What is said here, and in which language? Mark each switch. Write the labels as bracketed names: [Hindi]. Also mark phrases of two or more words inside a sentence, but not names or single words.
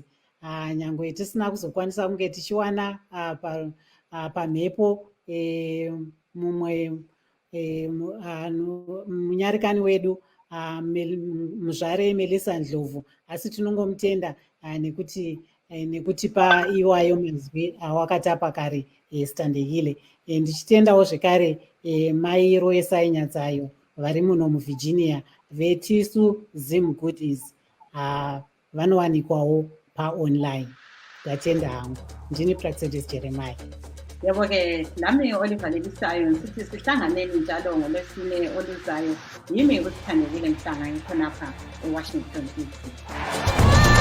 [Shona] Nyangwe tisina kuzokwanisa kunge tichiwana pamhepo mumwe munyarikani wedu muzvare Melissa Ndlovu, asi tinongomutenda nekutipa iwayo mazwi awakatapa kare Standekile. Ndichitendawo zvekare mai Royesai Nyatsayo vari muno muVirginia vetisu Zim Goodies vanowanikwawo paonline. Ndatenda hangu. Ndini Praxedis Jeremiah. [North Ndebele] Yebo-ke nami Oliver Lebisayo sithi sihlanganeni njalo ngolwesine oluzayo. Yimi uSithandekile Mhlanga ngikhonapha eWashington DC.